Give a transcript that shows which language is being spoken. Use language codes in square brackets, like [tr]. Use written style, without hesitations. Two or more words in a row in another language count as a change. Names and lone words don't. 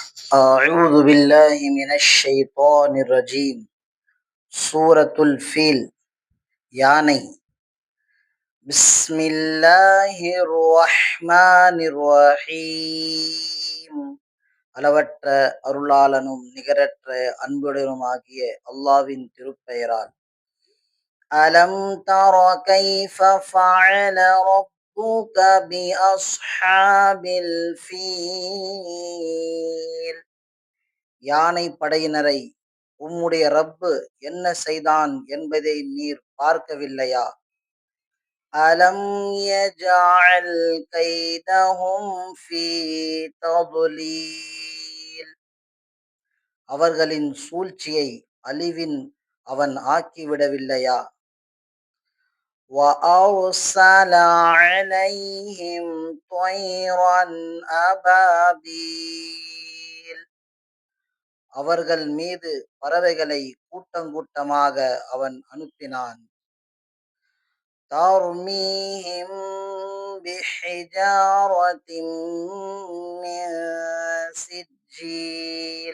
[ar] أعوذ بالله من الشيطان الرجيم. سورة الفيل யானை. بسم الله الرحمن الرحيم. [ta] அளவற்ற அருளாளனும் நிகரற்ற அன்புடனுமாகிய அல்லாஹ்வின் திருப்பெயரால். [ar] ألم تر كيف فعل ربك بأصحاب الفيل. [ta] யானை படையினரை உம்முடைய ரப்பு என்ன செய்தான் என்பதை நீர் பார்க்கவில்லையா? [ar] ألم يجعل كيدهم في تضليل. [ta] அவர்களின் சூழ்ச்சியை அழிவின் அவன் ஆக்கிவிடவில்லையா? [ar] وَأَرْسَلَ عَلَيْهِمْ طَيْرًا أَبَابِيلَ. [ta] அவர்கள் மீது பறவைகளை கூட்டங்கூட்டமாக அவன் அனுப்பினான். [ar] ترميهم بحجارة من سجيل.